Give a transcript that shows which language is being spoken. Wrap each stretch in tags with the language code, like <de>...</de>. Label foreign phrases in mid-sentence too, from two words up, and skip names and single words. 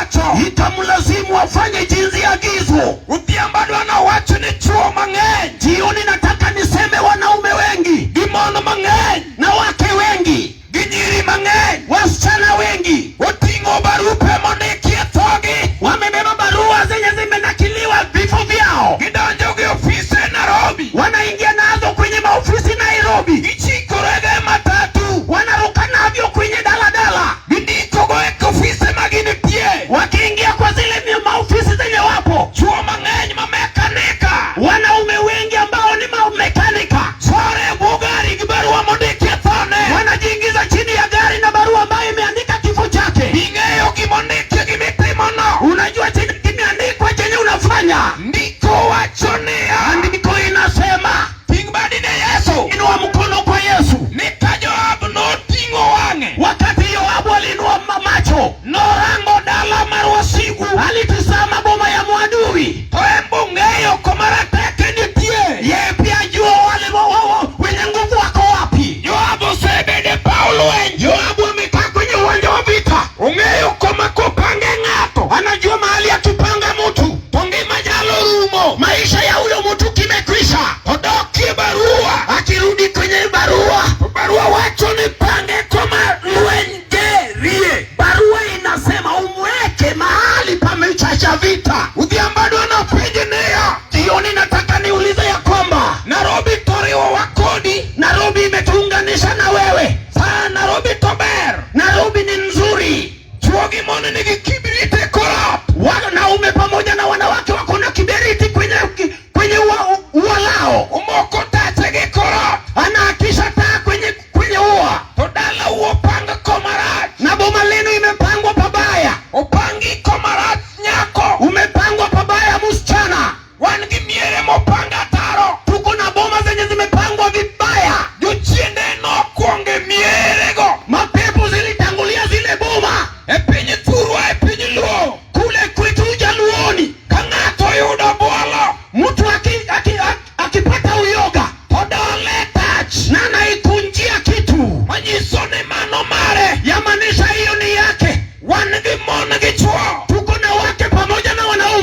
<sw>itamlazimu afanye jinsi agizwa.</sw> <luo>Udhiambado anawacho ni chuo mang'eny.</luo> <sw>Jioni nataka niseme wanaume wengi,</sw> <luo>Gimono mang'eny.</luo> <sw>na wake wengi,</sw> <luo>Ginyiri mang'eny.</luo> <sw>wasichana wengi</sw> <luo>Oting'o barupe mondikie thogi.</luo> <sw>wamebeba barua zenye zimenakiliwa vifo vyao,</sw> <luo>Gidonjo gi ofise Nairobi.</luo> <sw>wanaingia nazo kwenye maofisi Nairobi,</sw> <luo>Gichikorege matatu.</luo> <sw>wanaruka navyo kwenye daladala,</sw> <luo>Gindikogo e ofise maginitie.</luo> <sw>wakiingia kwa zile maofisi zenye wapo.</sw> <luo>Chuo mang'eny mamekanika.</luo> <sw>Wanaume wengi ambao ni mekanika</sw> <luo>Sore bugari gi barua mondikie thone.</luo> <sw>wanajiingiza chini ya gari na barua ambayo imeandika kifo chake.</sw> <luo>Ing'eyo gimondikie gimitimono.</luo> <sw>Unajua chenye kimeandikwa chenye unafanya?</sw> <luo>Ndiko wacho niya.</luo> <sw>Andiko inasema,</sw> <luo>Ting' badi ne Yesu.</luo> <sw>inua mkono kwa Yesu.</sw> <luo>Ni ka Joab noting'o wang'e.</luo> <sw>Wakati Yoabu alinua macho,</sw> <luo>Norango dala mar wasigu.</luo> <sw>alitazama boma ya mwadui.</sw> <luo>To embe ong'eyo kuma rateke nitie.</luo> <sw>Yeye pia ajua wale wenye nguvu wako wapi.</sw> <luo>Joab osebede paw lweny.</luo> <sw>Yoabu amekaa kwenye uwanja wa vita,</sw> <luo>Ong'eyo kuma kopange ng'ato.</luo> <sw>anajua mahali akipanga mtu,</sw> <luo>To ngima nyalo rumo.</luo> <sw>maisha ya huyo mtu kimekwisha.</sw> <luo>Odokie barua.</luo> <sw>Akirudi kwenye barua,</sw> <luo>To barua wacho ni pange kuma lweny gerie.</luo> <sw>barua inasema umweke mahali pamechacha vita.</sw> <luo>Udhiambado anapenje niya.</luo> <sw>Jioni nataka niulize ya kwamba</sw> <luo>Nairobi toriwo wakodi.</luo> <sw>Nairobi imetuunganisha na wewe.</sw> <luo>Saa Nairobi to ber.</luo> <sw>Nairobi ni nzuri.</sw> <luo>Chuo gi mon nigi kibirite korap.</luo> <sw>Wanaume pamoja na wanawake wako na kiberiti kwenye ua lao.</sw> <luo>Omoko tache gi korap.</luo> <sw>Anaakisha taa kwenye ua.</sw> <luo>To dala opang komarach.</luo> <sw>Na boma lenu imepangwa pabaya.</sw> <luo>Opangi komarach nyako.</luo> <sw>Umepangwa pabaya msichana.</sw> <luo>Wan gi miere mopanga taro.</luo> <sw>Tuko na boma zenye zimepangwa vibaya.</sw> <luo>Jochiende nokwonge mierego.</luo> <sw>Mapepo zilitangulia zile boma.</sw> <luo>E piny thurwa e piny luo.</luo> <sw>Kule kwetu Jaluoni,</sw> <luo>Ka ng'ato yudo bwolo.</luo> <sw>mtu akipata uyoga</sw> <luo>To dole tach.</luo> <sw>na anaikunjia kitu,</sw> <luo>Manyiso ni mano mare.</luo> <sw>yamaanisha hiyo ni yake.</sw> <luo>Wan gi mon gi chuo.</luo> <sw>Tuko na wake pamoja na</sw>